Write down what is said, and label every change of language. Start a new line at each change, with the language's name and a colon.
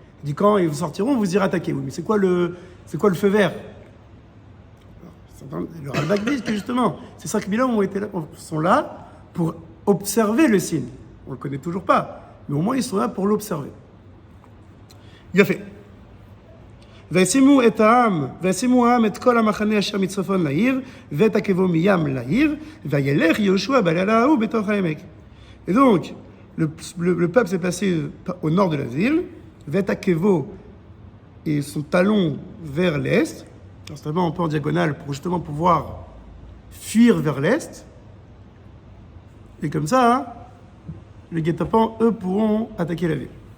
French: Il dit quand ils sortiront, vous irez attaquer. Oui, mais c'est quoi le feu vert? Le Ralbag dit que justement, ces 5000 hommes sont là pour observer le signe. On ne le connaît toujours pas, mais au moins ils sont là pour l'observer. Il a fait.
Hebrew: וישימו העם את כל המחנה אשר מצפון לעיר, ואת עקבו מים לעיר, וילך יהושע בלילה ההוא בתוך העמק.
French: Et donc, le peuple s'est placé au nord de la ville,
Hebrew: ואת עקבו
French: et son talon vers l'est, c'est vraiment un peu en diagonale pour justement pouvoir fuir vers l'est. Et comme ça, les guet-apens, eux, pourront attaquer la ville.